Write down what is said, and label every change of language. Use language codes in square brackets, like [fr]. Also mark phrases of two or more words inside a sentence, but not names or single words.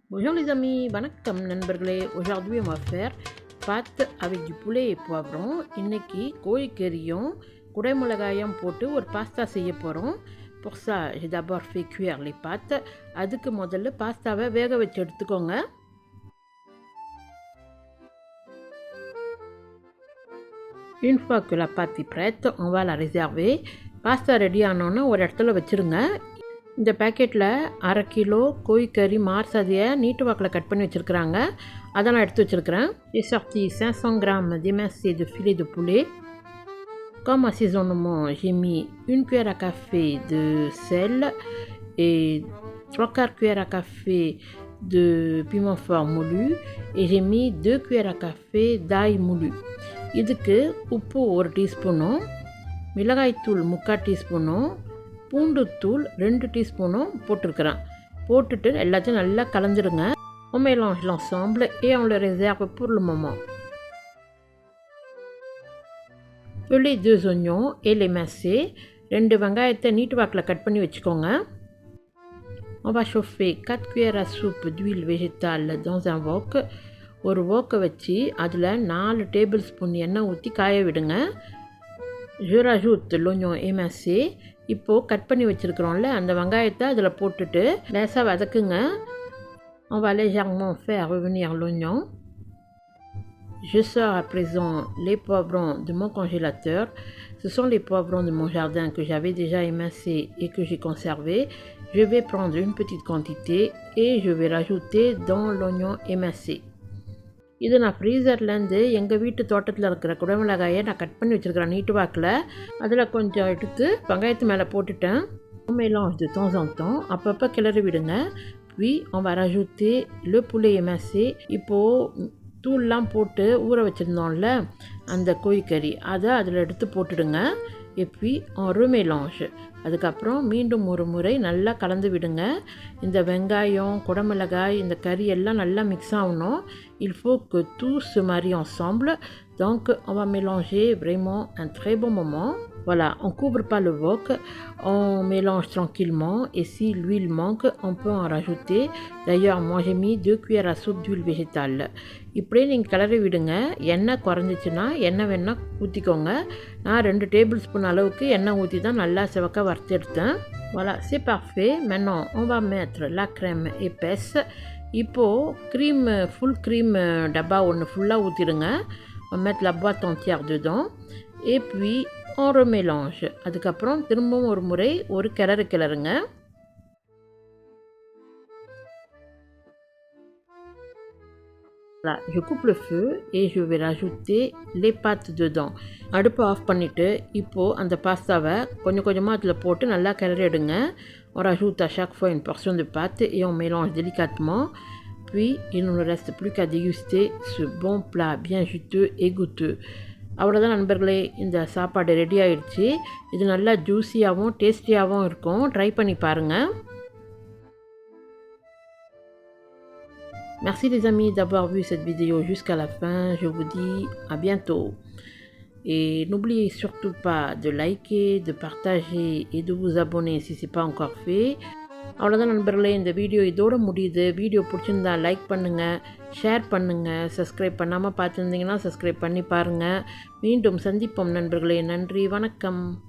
[fr] Bonjour les amis, [ta] வணக்கம் நண்பர்களே. [fr] Aujourd'hui on va faire pâte avec du poulet et poivron. [ta] இன்னைக்கு கோழிக்கறியும் குடைமிளகாயும் போட்டு ஒரு பாஸ்தா செய்ய போகிறோம். [fr] Pour ça, j'ai d'abord fait cuire les pâtes. [ta] அதுக்கு முதல்ல பாஸ்தாவை வேக வச்சு எடுத்துக்கோங்க. [fr] Une fois que la pâte est prête, on va la réserver. [ta] பாஸ்தா ரெடி ஆனோன்னு ஒரு இடத்துல வச்சுருங்க. இந்த பேக்கெட்டில் 1/2 கிலோ கோழிக்கறி மார்சதையை நீட்டு வாக்கில் கட் பண்ணி வச்சுருக்குறாங்க. அதை நான் எடுத்து வச்சுருக்கிறேன். [fr] J'ai sorti 500 grammes d'émincé de filet de poulet. Comme assaisonnement, j'ai mis 1 cuillère à café de sel et 3/4 cuillère à café de piment fort moulu et j'ai mis 2 cuillères à café d'ail moulu. [ta] இதுக்கு உப்பு 1 டீஸ்பூனும், மிளகாய்த்தூள் 3/4 டீஸ்பூனும், பூண்டு தூள் 2 டீஸ்பூனும் போட்டிருக்கிறேன். போட்டுட்டு எல்லாத்தையும் நல்லா கலந்துடுங்க. [fr] On mélange l'ensemble et on le réserve pour le moment. Les 2 oignons et l'émincé. [ta] 2 வெங்காயத்தை நீட்டு வாக்கில் கட் பண்ணி வச்சுக்கோங்க. [fr] On va chauffer 4 cuillères à soupe d'huile végétale dans un wok. [ta] ஒரு வோக்கை வச்சு அதில் 4 [en] table spoon [ta] எண்ணெய் ஊற்றி காய விடுங்க. [fr] Je rajoute l'oignon émincé. [ta] இப்போது கட் பண்ணி வச்சுருக்கிறோம்ல அந்த வெங்காயத்தை அதில் போட்டுட்டு லேசாக வதக்குங்க. [fr] On va légèrement faire revenir l'oignon. Je sors à présent les poivrons de mon congélateur. Ce sont les poivrons de mon jardin que j'avais déjà émincés et que j'ai conservés. Je vais prendre une petite quantité et je vais rajouter dans l'oignon émincé. [ta] இது நான் ஃப்ரீசர்லேருந்து எங்கள் வீட்டு தோட்டத்தில் இருக்கிற குடைமிளகாயை நான் கட் பண்ணி வச்சுருக்கிறேன் நீட்டு வாக்கில். அதில் கொஞ்சம் எடுத்து வெங்காயத்து மேலே போட்டுட்டேன். [fr] mélange de temps en temps, [ta] அப்பப்போ கிளறி விடுங்க. [fr] Puis on va rajouter le poulet émincé. [ta] இப்போது தூள்லாம் போட்டு ஊற வச்சுருந்தோம்ல அந்த கோழிக்கறி அதை அதில் எடுத்து போட்டுடுங்க. [fr] Et puis on remélange. [ta] அதுக்கப்புறம் மீண்டும் ஒரு முறை நல்லா கலந்து விடுங்க. இந்த வெங்காயம், குடமிளகாய், இந்த கறி எல்லாம் நல்லா மிக்ஸ் ஆகணும். [fr] Il faut que tout se marie ensemble. Donc on va mélanger vraiment un très bon moment. Voilà, on ne couvre pas le wok, on mélange tranquillement et si l'huile manque, on peut en rajouter. D'ailleurs, moi j'ai mis 2 cuillères à soupe d'huile végétale. [ta] இப்படியே நீங்கள் கிளறி விடுங்க. எண்ணெய் குறைஞ்சிச்சின்னா எண்ணெய் வேணால் ஊற்றிக்கோங்க. நான் 2 [en] table spoon [ta] அளவுக்கு எண்ணெய் ஊற்றி தான் நல்லா செவக்க வறுத்து எடுத்தேன். [fr] Voilà, c'est parfait. Maintenant, on va mettre la crème épaisse. [ta] இப்போது க்ரீம், [en] full cream [ta] டப்பா ஒன்று ஃபுல்லாக ஊற்றிடுங்க. [fr] On va mettre la boîte entière dedans. Et puis on remélange. [ta] அதுக்கப்புறம் திரும்பவும் ஒரு முறை ஒரு கிளறுங்க. [fr] Voilà, je coupe le feu et je vais rajouter les pâtes dedans. [ta] அடுப்பு ஆஃப் பண்ணிவிட்டு இப்போது அந்த பாஸ்தாவை கொஞ்சம் கொஞ்சமாக அதில் போட்டு நல்லா கிளறி எடுங்க. [fr] On rajoute à chaque fois une portion de pâte et on mélange délicatement. Puis il ne nous reste plus qu'à déguster ce bon plat bien juteux et goûteux. [ta] அவ்வளோதான் நண்பர்களே, இந்த சாப்பாடு ரெடி ஆகிடுச்சு. இது நல்லா ஜூஸியாகவும் டேஸ்டியாகவும் இருக்கும். ட்ரை பண்ணி பாருங்கள். [fr] Merci les amis d'avoir vu cette vidéo jusqu'à la fin. Je vous dis à bientôt. Et n'oubliez surtout pas de liker, de partager et de vous abonner si ce n'est pas encore fait. [ta] அவ்வளோதான் நண்பர்களே, இந்த வீடியோ இதோடு முடியுது. வீடியோ பிடிச்சிருந்தா லைக் பண்ணுங்கள், ஷேர் பண்ணுங்கள். சப்ஸ்கிரைப் பண்ணாமல் பார்த்துருந்தீங்கன்னா சப்ஸ்கிரைப் பண்ணி பாருங்கள். மீண்டும் சந்திப்போம் நண்பர்களே. நன்றி, வணக்கம்.